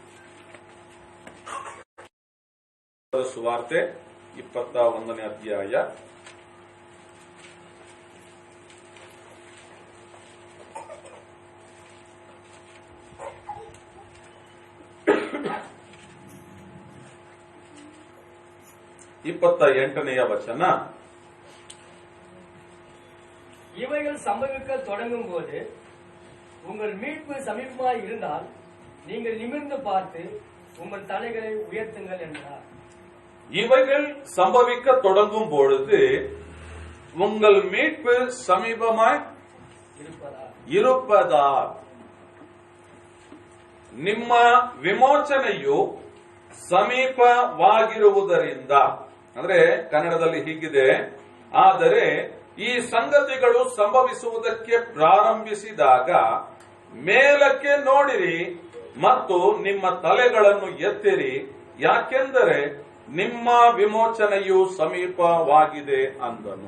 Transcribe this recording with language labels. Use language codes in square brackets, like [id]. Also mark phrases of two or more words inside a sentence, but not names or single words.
[kn] ಸುವಾರ್ತೆ 21ನೇ ಅಧ್ಯಾಯ (28ನೇ ವಚನ). [ta] இவைகள் சம்பவிக்க தொடங்கும் போது உங்கள் மீட்பு சமீபமாய் இருந்தால் நீங்கள் நிமிர்ந்து பார்த்து உங்கள் தலைகளை உயர்த்துங்கள் என்றார். இவைகள் சம்பவிக்க தொடங்கும் பொழுது உங்கள் மீட்பு சமீபமாய் இருப்பதால் [kn] ನಿಮ್ಮ ವಿಮೋಚನೆಯು ಸಮೀಪವಾಗಿರುವುದರಿಂದ. ಅಂದ್ರೆ ಕನ್ನಡದಲ್ಲಿ ಹೀಗಿದೆ, ಆದರೆ ಈ ಸಂಗತಿಗಳು ಸಂಭವಿಸುವುದಕ್ಕೆ ಪ್ರಾರಂಭಿಸಿದಾಗ ಮೇಲಕ್ಕೆ ನೋಡಿರಿ ಮತ್ತು ನಿಮ್ಮ ತಲೆಗಳನ್ನು ಎತ್ತಿರಿ, ಯಾಕೆಂದರೆ ನಿಮ್ಮ ವಿಮೋಚನೆಯು ಸಮೀಪವಾಗಿದೆ ಅಂದನು.